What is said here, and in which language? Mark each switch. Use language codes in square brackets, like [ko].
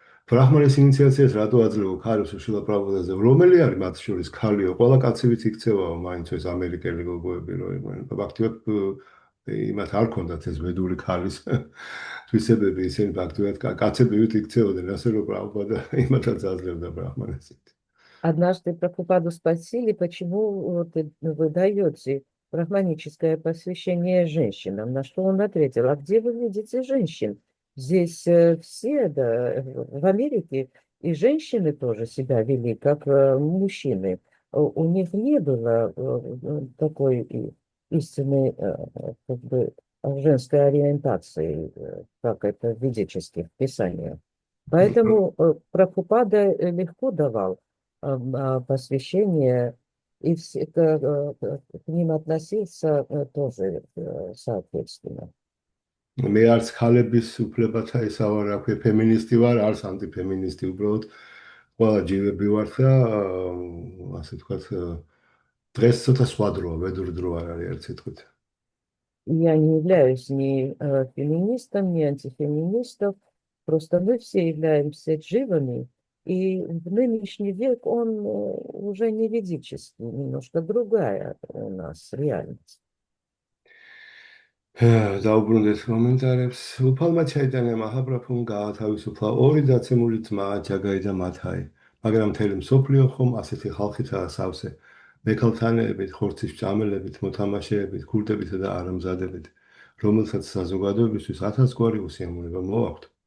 [ka] ბრაჰმანის ინიციაციას რატო აძლევო ქალებს შრილა პრაბჰუპადაზე? რომელი არის მათ შორის ქალიო? ყველა კაცივით იქცევაო, მაინც ეს ამერიკელი გოგოები რო იყვნენ. ფაქტობრივად იმათ არ ქონდათ ეს ვედური ქალის თვისებები, ისინი ფაქტობრივად კაცებივით იქცეოდნენ, ასე რომ პრაბჰუპადა იმათაც აძლევდა ბრაჰმანესით. [ru] Однажды Прабхупаду спросили, почему вы даете брахманическое посвящение женщинам, на что он ответил: а где вы видите женщин? Здесь все, да, в Америке и женщины тоже себя вели, как мужчины. У них не было такой истинной как бы, женской ориентации, как это в ведических писаниях. Поэтому Прабхупада легко давал посвящение, и к ним относился тоже соответственно. [ka] მე არც ქალების უფლებათა ეს ავარ აქვე ფემინისტი ვარ, არც ანტიფემინისტი, უბრალოდ ყველა ჯივები ვარ და ასე თქვათ დღეს ცოტა სხვა დროა, ვედური დრო არ არის ერთ სიტყვით. [ru] Я не являюсь ни феминистом, ни антифеминистом. Просто мы все являемся дживами, и в нынешний век он уже не ведический, немножко другая у нас реальность. [ka] დაუბრუნდეთ კომენტარებს. უფალმა ჩაიტანა მაჰაბრაფუმ გაათავისუფლა ორი დაცემული ძმა ჯაგაი და მათაი, მაგრამ მთელი მსოფლიო ხომ ასეთი ხალხითაა სავსე. მექალთანეებით, ხორცის ჭამელებით, მოთამაშეებით, ქურდებითა და არამზადებით, რომელსაც საზოგადოებისთვის ათასგვარი უსიამოვნება მოაქვთ.